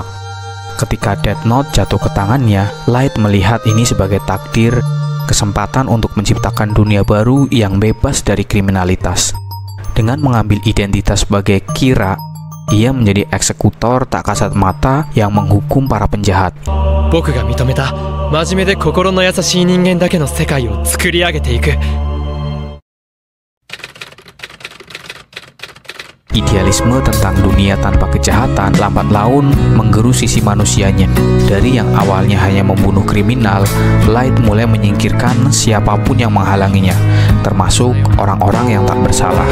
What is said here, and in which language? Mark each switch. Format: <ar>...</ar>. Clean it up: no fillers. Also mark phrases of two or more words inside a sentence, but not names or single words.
<id>Ketika Death Note jatuh ke tangannya, Light melihat ini sebagai takdir, kesempatan untuk menciptakan dunia baru yang bebas dari kriminalitas. Dengan mengambil identitas sebagai Kira, ia menjadi eksekutor tak kasat mata yang menghukum para penjahat.</id> <ja>僕が認めた真面目で心の優しい人間だけの世界を作り上げていく。</ja> <id>Idealisme tentang dunia tanpa kejahatan lambat laun menggerus sisi manusianya. Dari yang awalnya hanya membunuh kriminal, Light mulai menyingkirkan siapapun yang menghalanginya, termasuk orang-orang yang tak bersalah.</id>